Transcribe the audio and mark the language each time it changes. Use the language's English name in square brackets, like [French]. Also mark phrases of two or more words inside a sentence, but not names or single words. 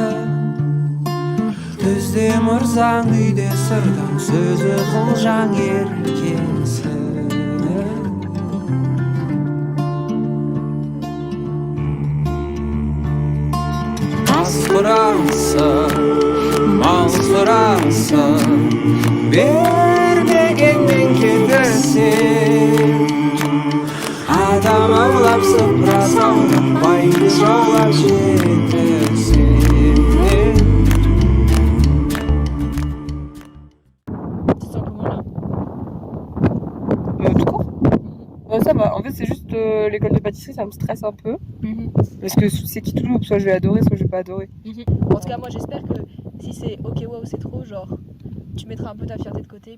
[Kazakh] түзде мырзаң үйде сырдаң сөзі қылжаң еркесі ас құрасың мал сұрасың бермегенмен кетірсең адам аулап сыпыра салып байды жаулап жетірсең [French] Tu te sens comment là? Tout court. Ça va. En fait, c'est juste l'école de pâtisserie, ça me stresse un peu. Parce que c'est qui tout double, soit je vais adorer, soit je vais pas adorer. En tout cas, moi j'espère que si c'est ok, wow, c'est trop, genre tu mettras un peu ta fierté de côté.